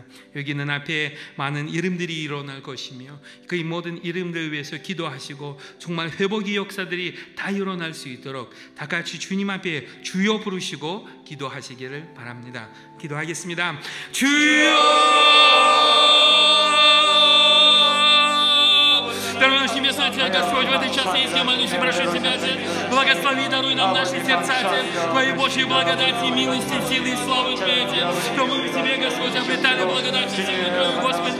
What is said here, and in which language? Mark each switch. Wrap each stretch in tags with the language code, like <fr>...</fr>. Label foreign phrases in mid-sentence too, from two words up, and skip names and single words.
<ko>여기는 앞에 많은 이름들이 일어날 것이며 그 모든 이름들 위해서 기도하시고 정말 회복의 역사들이 다 일어날 수 있도록 다 같이 주님 앞에 주여 부르시고 기도하시기를 바랍니다. 기도하겠습니다. 주여!</ko> <ru>Дорогой наш Небесный Отец, Господь, в этот час, если я молюсь и прошу Тебя, Отец, благослови, даруй нам наши сердца, Отец, Твоей Божьей благодати, милости, силы и славы Твоей, Отец, чтобы мы в Тебе, Господь, обретали благодать и силу Твою, Господь.</ru>